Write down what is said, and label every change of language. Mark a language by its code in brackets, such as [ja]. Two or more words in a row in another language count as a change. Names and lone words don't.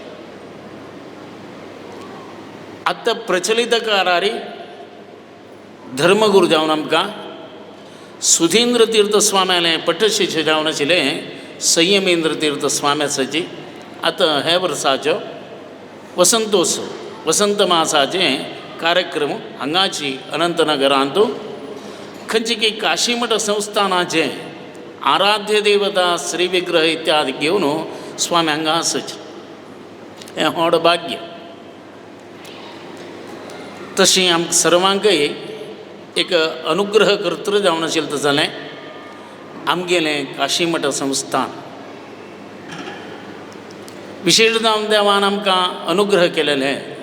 [kok] आतां प्रचलित काळार धर्मगुरू जावन आमकां सुधींद्र तीर्थ स्वाम्यालें पट्टशिष्य जावन आशिल्लें संयमेंद्र तीर्थ स्वामी आसाची. आतां हे वर्साचो वसंतोत्सव वसंत मासाचे कार्यक्रम हांगाची अनंतनगरांत खंयची की काशीमठ संस्थानाचे आराध्य देवता श्री विग्रह इत्यादी घेवन स्वामी हांगा आसाचे. हें व्हड भाग्य. तशी आमकां सर्वांकय एक अनुग्रह कर्तृ जावन आशिल्लें जालें आमगेलें काशीमठ संस्थान. विशेष जावन देवान आमकां अनुग्रह केलेले.